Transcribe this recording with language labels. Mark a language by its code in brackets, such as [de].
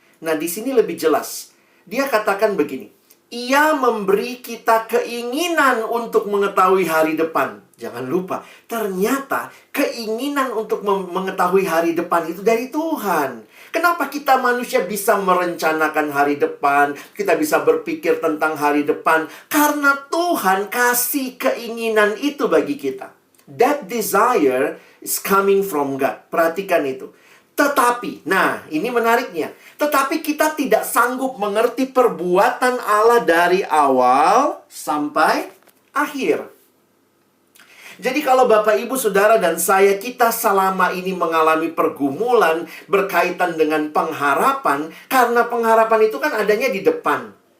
[id] Nah, di sini lebih jelas. Dia katakan begini, ia memberi kita keinginan untuk mengetahui hari depan. Jangan lupa, ternyata keinginan untuk mengetahui hari depan itu dari Tuhan. Kenapa kita manusia bisa merencanakan hari depan? Kita bisa berpikir tentang hari depan. Karena Tuhan kasih keinginan itu bagi kita. [en] That desire is coming from God. [id] Perhatikan itu. Tetapi, nah ini menariknya. Tetapi kita tidak sanggup mengerti perbuatan Allah dari awal sampai akhir. Jadi kalau Bapak, Ibu, Saudara, dan saya, kita selama ini mengalami pergumulan berkaitan dengan pengharapan, karena pengharapan itu kan adanya di depan.